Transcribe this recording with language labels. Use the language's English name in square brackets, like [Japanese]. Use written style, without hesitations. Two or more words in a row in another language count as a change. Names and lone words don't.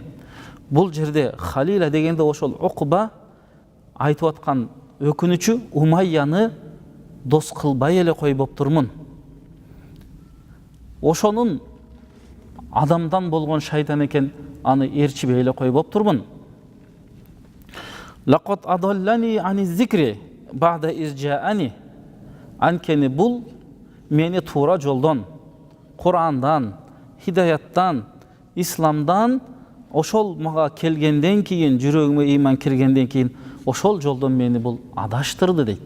[Kyrgyz] Бул жерде халила дегенде ошол Уқба айтып аткан өкүнүчү Умайяны дос кылбай эле койбоптурмун. Ошонун адамдан болгон шайтан экен, аны ээрчибей эле койбоптурмун. [Arabic] لقد أضلني عن الذكر بعد إذ جاءني. [Kyrgyz] Анткени бул мени туура жолдон, Кур'андан, хидаяттан, исламдан ошол мага келгенден кийин, жүрөгүмө ыйман киргенден кийин ошол жолдон мени бул адаштырды дейт.